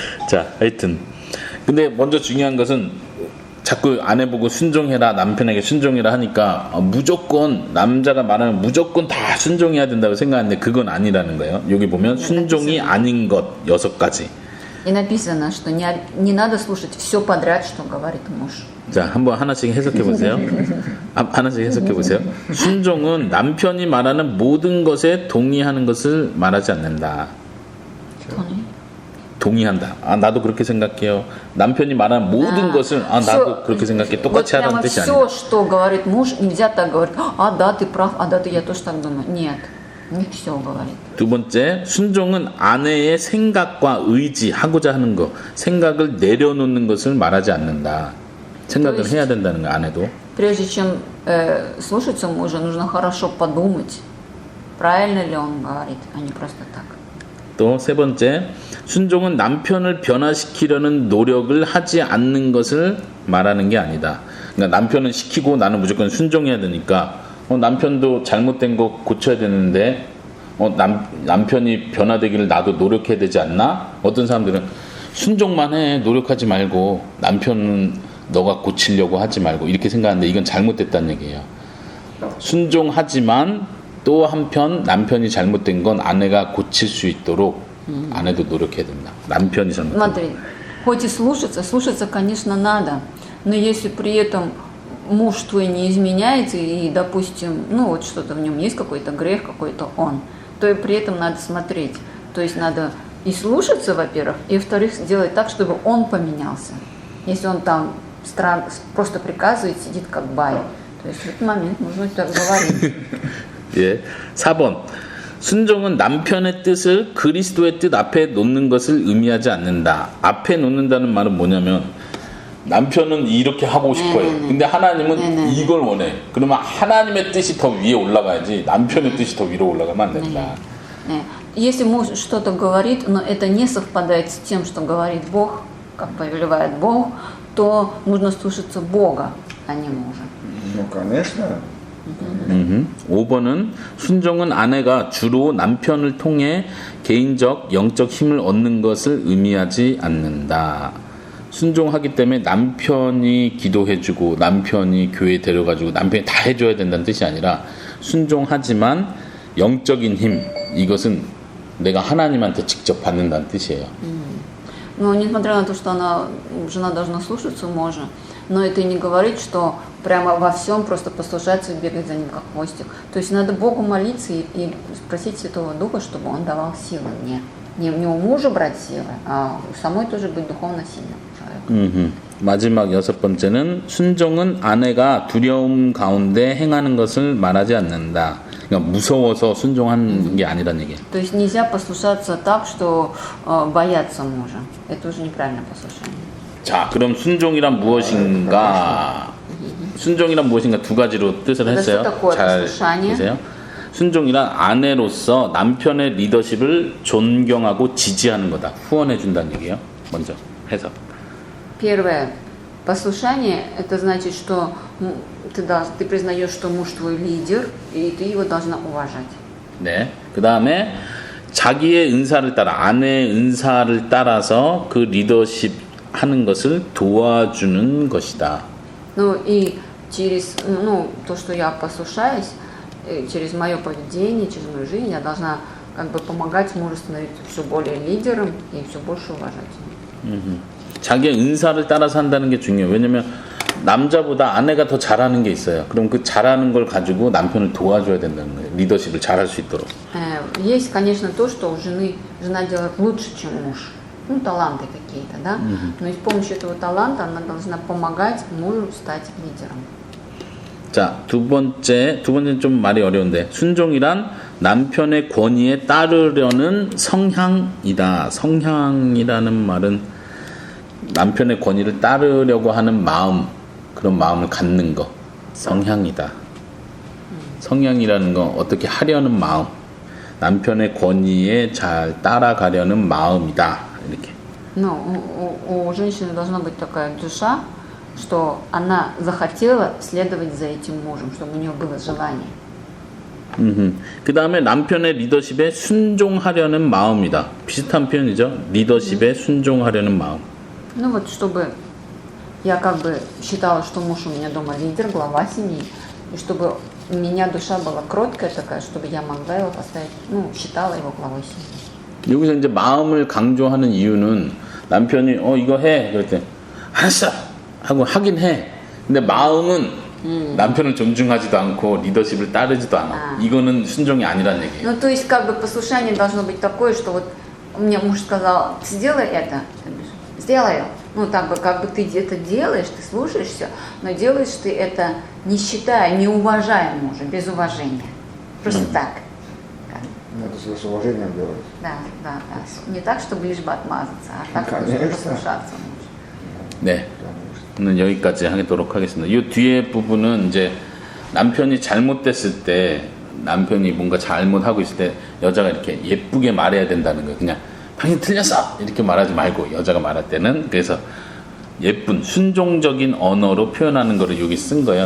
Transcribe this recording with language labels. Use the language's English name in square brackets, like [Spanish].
[Korean] 자, 하여튼 근데 먼저 중요한 것은 자꾸 아내 보고 순종해라 남편에게 순종해라 하니까 무조건 남자가 말하면 무조건 다 순종해야 된다고 생각하는데 그건 아니라는 거예요. 여기 보면 순종이 아닌 것 6가지. [Russian] И написано, что не надо слушать все подряд, что говорит муж. [Korean] 자, 한번 하나씩 해석해 보세요. 하나씩 해석해 보세요. 순종은 남편이 말하는 모든 것에 동의하는 것을 말하지 않는다. 동의한다. 아, 나도 그렇게 생각해요. 남편이 말하는 모든 것을 아, 나도 그렇게 생각해. 똑같이 하라는 뜻이 아니라. [Russian] все, что говорит муж, нельзя так говорить. А да, ты прав, а да, я тоже так думаю. Нет, не все говорит. [Korean] 두 번째, 순종은 아내의 생각과 의지, 하고자 하는 것, 생각을 내려놓는 것을 말하지 않는다. 생각을 해야 된다는 거, 아내도. [Russian] Прежде чем слушаться мужа, нужно хорошо подумать, правильно ли он говорит, а не просто так. [Korean] 또 세 번째, 순종은 남편을 변화시키려는 노력을 하지 않는 것을 말하는 게 아니다. 그러니까 남편은 시키고 나는 무조건 순종해야 되니까 남편도 잘못된 거 고쳐야 되는데 남편이 변화되기를 나도 노력해야 되지 않나? 어떤 사람들은 순종만 해, 노력하지 말고 남편은 너가 고치려고 하지 말고 이렇게 생각하는데 이건 잘못됐다는 얘기예요. 순종하지만 또 한편 남편이 잘못된 건 아내가 고칠 수 있도록 아내도 노력해야 된다. 남편이 잘못된 [Russian] Смотри, хоть и слушаться, конечно, надо, но если при этом муж твой не изменяет, и, допустим, ну вот что-то в нем есть, какой-то грех, какой-то он, то и при этом надо смотреть. То есть надо и слушаться, во-первых, и, во-вторых, сделать так, чтобы он поменялся. Если он там просто приказывает, сидит как бай, то есть в этот момент нужно так говорить. [Korean] 예. 4번. 순종은 남편의 뜻을 그리스도의 뜻 앞에 놓는 것을 의미하지 않는다. 앞에 놓는다는 말은 뭐냐면 남편은 이렇게 하고 싶어요. 근데 하나님은 이걸 원해. 그러면 하나님의 뜻이 더 위에 올라가야지 남편의 뜻이 더 위로 올라가면 안 된다. [Russian] Если муж что-то говорит, но это не совпадает с тем, что говорит Бог, как повелевает Бог, то нужно слушаться Бога, а не мужа. Ну, конечно. [Korean] 5번은 순종은 아내가 주로 남편을 통해 개인적 영적 힘을 얻는 것을 의미하지 않는다. 순종하기 때문에 남편이 기도해주고 남편이 교회 데려가지고 남편이 다 해줘야 된다는 뜻이 아니라 순종하지만 영적인 힘 이것은 내가 하나님한테 직접 받는다는 뜻이에요. [Russian] Но несмотря на то, что жена должна слушаться мужа, но это и не говорит, что прямо во всем просто послушаться и бегать за ним как хвостик. То есть надо Богу молиться и просить Святого Духа, чтобы Он давал силы мне. Не у мужа брать силы, а у самой тоже быть духовно сильным человеком. [Korean] 마지막 6번째는 순종은 아내가 두려움 가운데 행하는 것을 말하지 않는다. 그러니까 무서워서 순종하는 게 아니란 얘기예요. [Russian] То есть нельзя послушаться так, что бояться мужа. Это уже неправильное послушание. [Korean] 자, 그럼 순종이란 무엇인가? 순종이란 무엇인가 두 가지로 뜻을 했어요. 잘 보세요. 순종이란 아내로서 남편의 리더십을 존경하고 지지하는 거다. 후원해 준다는 얘기예요. 먼저 해석. [Russian] Первое. Послушание – это значит, что ты признаешь, что муж твой лидер, и ты его должна уважать. [Korean] 네. 그 다음에 자기의 은사를 따라 아내의 은사를 따라서 그 리더십 하는 것을 도와주는 것이다. [Russian] Ну и через то, что я послушаюсь, через мое поведение, через мою жизнь, я должна как бы помогать мужу становиться все более лидером и все больше уважать его. [Korean] 자기의 은사를 따라서 한다는 게 중요해요. 왜냐면 남자보다 아내가 더 잘하는 게 있어요. 그럼 그 잘하는 걸 가지고 남편을 도와줘야 된다는 거예요. 리더십을 잘할 수 있도록. [Russian] Есть, конечно, то, что у жена делает лучше, чем муж. Ну, таланты какие-то, да? Но и с помощью этого таланта она должна помогать мужу стать лидером. [Korean] 자, 두 번째는 좀 말이 어려운데 순종이란 남편의 권위에 따르려는 성향이다. 성향이라는 말은 남편의 권위를 따르려고 하는 마음, 그런 마음을 갖는 거, 성향이다. 성향이라는 건 어떻게 하려는 마음, 남편의 권위에 잘 따라가려는 마음이다. 이렇게. [Russian] Ну, у женщины должна быть такая душа, что она захотела следовать за этим мужем, чтобы у нее было желание. [Korean] 그 다음에 남편의 리더십에 순종하려는 마음이다. 비슷한 표현이죠. 리더십에 순종하려는 마음. [Russian] Ну вот, чтобы я как бы считала, что муж у меня дома лидер, глава семьи, и чтобы у меня душа была кроткая такая, чтобы я могла его поставить, считала его главой семьи. [Korean] 여기서 이제 마음을 강조하는 이유는 남편이 이거 해 그럴 때 알았어 하고 하긴 해. 근데 마음은 남편을 존중하지도 않고 리더십을 따르지도 않아. 이거는 순종이 아니란 얘기예요. [Russian] Ну то есть как бы послушание должно быть такое, что вот мне муж сказал, сделай это, сделаю. Ну так бы как бы ты это делаешь, ты слушаешь все, но делаешь ты это не считая, не уважая мужа, без уважения. Просто так. Надо с уважением делать. Да. Не так, чтобы лишь бы отмазаться, а так, чтобы послушаться мужа. [Korean] 네. 오늘 여기까지 하도록 하겠습니다. 이 뒤에 부분은 이제 남편이 잘못됐을 때, 남편이 뭔가 잘못하고 있을 때 여자가 이렇게 예쁘게 말해야 된다는 거예요. 그냥 당신 틀렸어! 이렇게 말하지 말고 여자가 말할 때는 그래서 예쁜 순종적인 언어로 표현하는 거를 여기 쓴 거예요.